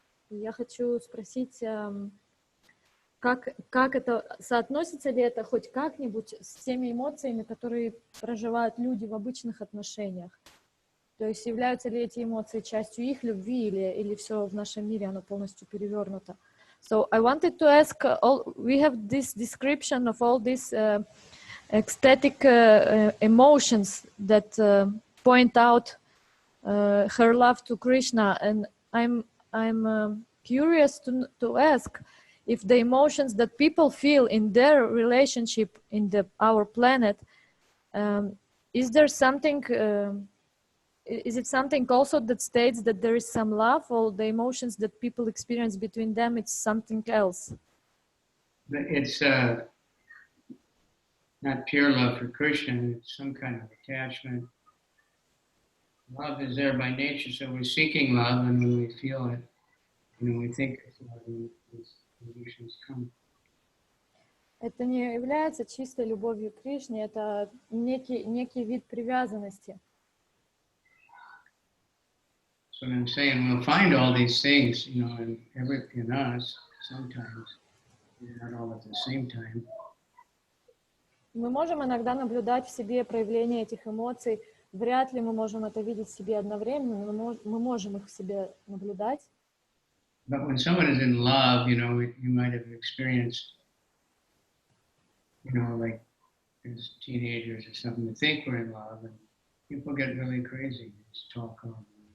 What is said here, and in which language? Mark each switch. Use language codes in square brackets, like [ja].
[ru] И я хочу спросить, как это, соотносится ли это хоть как-нибудь с теми эмоциями, которые проживают люди в обычных отношениях? То есть являются ли эти эмоции частью их любви, или все в нашем мире, оно полностью перевернуто? [en] So I wanted to ask, we have this description of all these ecstatic emotions that point out her love to Krishna, and I'm curious to ask if the emotions that people feel in their relationship in our planet, is there something? Is it something also that states that there is some love, or the emotions that people experience between them, it's something else? It's not pure love for Krishna, it's some kind of attachment. Love is there by nature, so we're seeking love, and when we feel it, we think it's love, and these emotions come. [ru] Это не является чистой любовью к Кришне, это некий вид привязанности. [en] So I'm saying we'll find all these things, in us sometimes, not all at the same time. [ru] Мы можем иногда наблюдать в себе проявление этих эмоций. Вряд ли мы можем это видеть в себе одновременно, но мы можем их в себе наблюдать. [en] But when someone is in love, you might have experienced, like as teenagers or something, they think we're in love, and people get really crazy, just talk on.